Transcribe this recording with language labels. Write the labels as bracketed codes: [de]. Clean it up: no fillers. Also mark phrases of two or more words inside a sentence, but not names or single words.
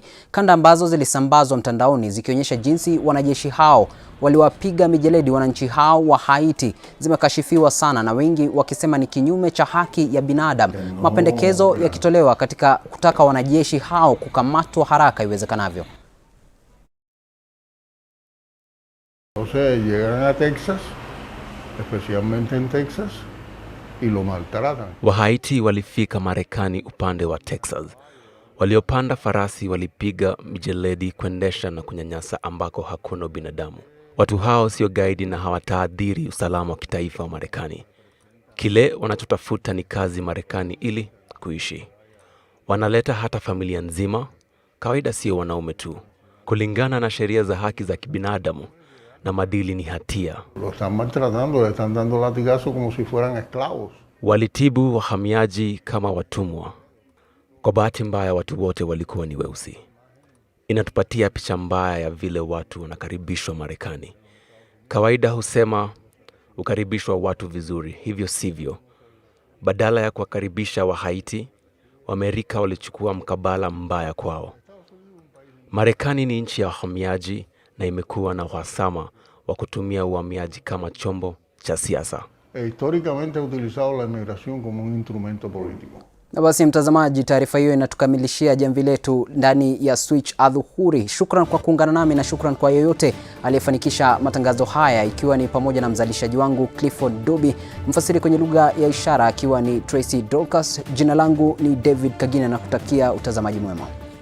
[sw] Kanda ambazo zilisambazwa mtandaoni zikionyesha jinsi wanajeshi hao waliwapiga mijeledi wananchi hao wa Haiti zimekashifiwa sana, na wengi wakisema ni kinyume cha haki ya binadamu. Mapendekezo yakitolewa katika kutaka wanajeshi hao kukamatwa haraka iwezekanavyo. [es] Entonces llegan a Texas, especialmente en Texas, y lo maltratan. [sw] Wahaiti walifika Marekani upande wa Texas. Waliopanda farasi walipiga mijeledi, kuendesha na kunyanyasa ambako hakuna binadamu. Watu hao sio gaidi na hawataadhiri usalama wa kitaifa wa Marekani. Kile wanachotafuta ni kazi Marekani ili kuishi. Wanaleta hata familia nzima, kawaida sio wanaume tu. Kulingana na sheria za haki za kibinadamu na madili ni hatia. [es] Lo están maltratando, le están dando latigazos como si fueran esclavos. [sw] Walitibu wahamiaji kama watumwa. Kwa bahati mbaya watu wote walikuwa ni weusi. Inatupatia picha mbaya ya vile watu wanakaribishwa Marekani. Kawaida husema ukaribishwa watu vizuri, hivyo sivyo. Badala ya kuwakaribisha wa Haiti, Waamerika walichukua mkabala mbaya kwao. Marekani ni nchi ya wahamiaji na imekuwa na uhasama wa kutumia uhamiaji kama chombo cha siasa. [es] Históricamente ha utilizado la inmigración como un instrumento político. [sw] Na basi mtazamaji, taarifa hiyo inatukamilishia jamvi letu ndani ya Switch Adhuhuri. Shukran kwa kuungana nami na shukran kwa yoyote aliyefanikisha matangazo haya, ikiwa ni pamoja na mzalishaji wangu Clifford Dobi, mfasiri kwenye lugha ya ishara akiwa ni Tracy Dorcas. Jina langu ni David Kagina na kutakia utazamaji mwema.